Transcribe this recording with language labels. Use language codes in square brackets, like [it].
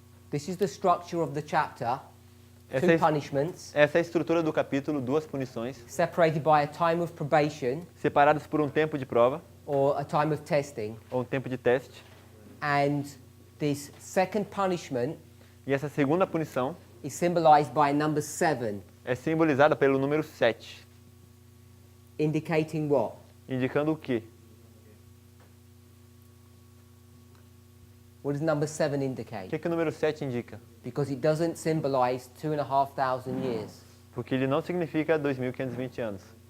[en] This is the structure of the chapter. [pt] Essa [en] Two [pt] é, [en] punishments, [pt] essa é a estrutura do capítulo, duas punições, [en] separated by a time of probation [pt] separadas por um tempo de prova, [en] or a time of testing. [pt] ou um tempo de teste. [en] And this second punishment [pt] E essa segunda punição [en] is symbolized by number 7, [pt] é simbolizada pelo número 7, [en] indicating what? [pt] indicando o quê? [en] What does number 7 [pt] O [en] indicate? [pt] que o número 7 indica? [en] Because it doesn't symbolize 2,500 years. [pt] Porque ele não significa 2.520 anos.